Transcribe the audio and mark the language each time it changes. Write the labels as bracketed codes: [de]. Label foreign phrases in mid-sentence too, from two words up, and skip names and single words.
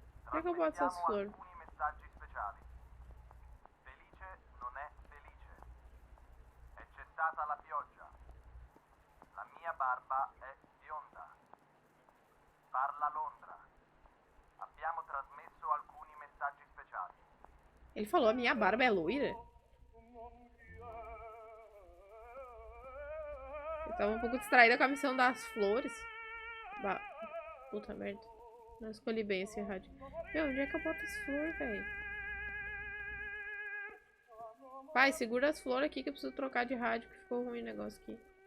[pt] Como é que eu boto essas flores? [it] Alcuni messaggi speciali. Felice non è felice. È cessata la pioggia. La mia barba è bionda. Parla Londra. Abbiamo trasmesso alcuni messaggi speciali. [pt] Ele falou, a minha barba é loira? Eu tava um pouco distraída com a missão das flores. Puta merda. Não escolhi bem esse rádio. Meu, onde é que eu boto as flores, velho? Pai, segura as flores aqui que eu preciso trocar de rádio, que ficou ruim o negócio aqui.